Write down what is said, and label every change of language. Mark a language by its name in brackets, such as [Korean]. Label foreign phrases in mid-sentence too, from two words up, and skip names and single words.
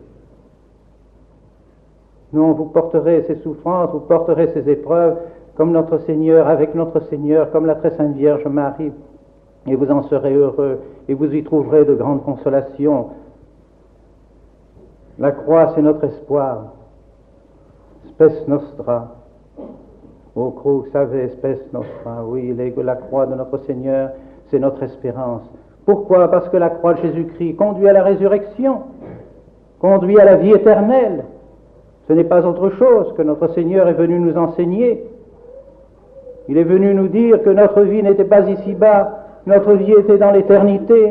[French] Non, vous porterez ces souffrances, vous porterez ces épreuves comme notre Seigneur, avec notre Seigneur, comme la très sainte Vierge Marie, et vous en serez heureux, et vous y trouverez de grandes consolations. La croix, c'est notre espoir. [Latin] Spes nostra. Ô crux ave spes nostra. [French] Oui, la croix de notre Seigneur, c'est notre espérance. Pourquoi? Parce que la croix de Jésus-Christ conduit à la résurrection, conduit à la vie éternelle. Ce n'est pas autre chose que notre Seigneur est venu nous enseigner. Il est venu nous dire que notre vie n'était pas ici-bas, notre vie était dans l'éternité.